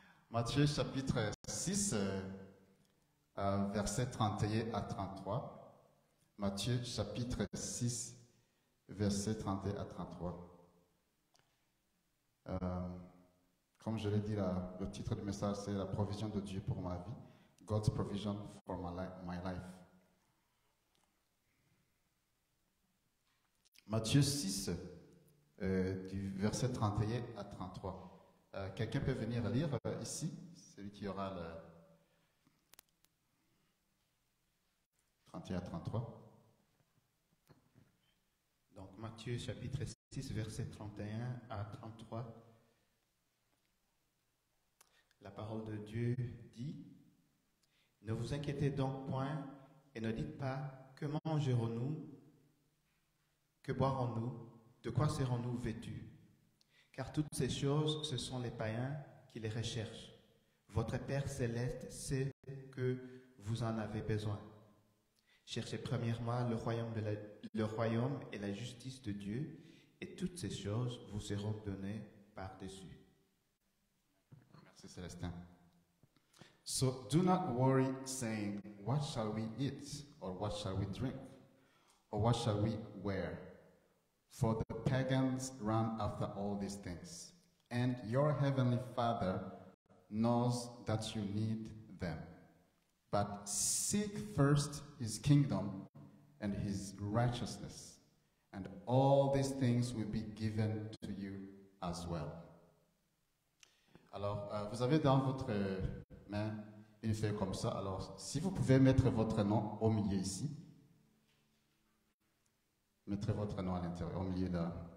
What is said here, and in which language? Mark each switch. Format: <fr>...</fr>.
<fr>Matthieu chapitre 6, versets 31 à 33. Matthieu chapitre 6, versets 31 à 33. Comme je l'ai dit, le titre du message, c'est « La provision de Dieu pour ma vie ».</fr> <en>God's provision for my life.</en> <fr>Matthieu 6, du verset 31 à 33. Quelqu'un peut venir lire ici, celui qui aura le 31 à 33. Donc Matthieu chapitre 6, verset 31 à 33. La parole de Dieu dit: Ne vous inquiétez donc point et ne dites pas: que mangerons-nous? Que boirons-nous? De quoi serons-nous vêtus? Car toutes ces choses, ce sont les païens qui les recherchent. Votre Père céleste sait que vous en avez besoin. Cherchez premièrement le royaume et la justice de Dieu, et toutes ces choses vous seront données par-dessus. Merci Célestin.</fr> <en>So do not worry, saying, what shall we eat, or what shall we drink, or what shall we wear? For the pagans run after all these things, and your heavenly Father knows that you need them. But seek first his kingdom and his righteousness, and all these things will be given to you as well.</en> <fr>Alors, vous avez dans votre main une feuille comme ça. Alors, si vous pouvez mettre votre nom au milieu ici. Mettez votre nom à l'intérieur, au milieu là.</fr>